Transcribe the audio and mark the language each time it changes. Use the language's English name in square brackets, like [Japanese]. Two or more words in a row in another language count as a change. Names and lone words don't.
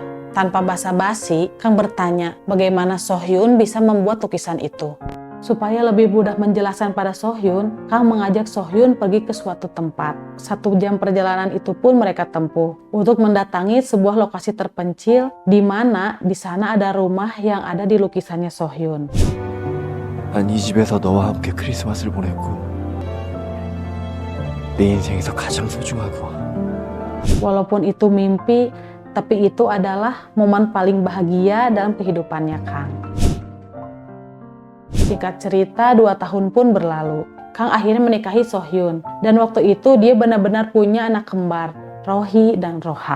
[Indonesian] Tanpa basa-basi, Kang bertanya bagaimana So-hyun bisa membuat lukisan itu. Supaya lebih mudah menjelaskan pada So-hyun, Kang mengajak So-hyun pergi ke suatu tempat. 1 jam perjalanan itu pun mereka tempuh untuk mendatangi sebuah lokasi terpencil di mana di sana ada rumah yang ada di lukisannya So-hyun. [Korean] 난 이 집에서 너와 함께 크리스마스를 보냈고 내 인생에서 가장 소중하고. [Indonesian] Walaupun itu mimpi, tapi itu adalah momen paling bahagia dalam kehidupannya Kang. Singkat cerita, 2 tahun pun berlalu. Kang akhirnya menikahi So-hyun. Dan waktu itu dia benar-benar punya anak kembar, Rohi dan Roha.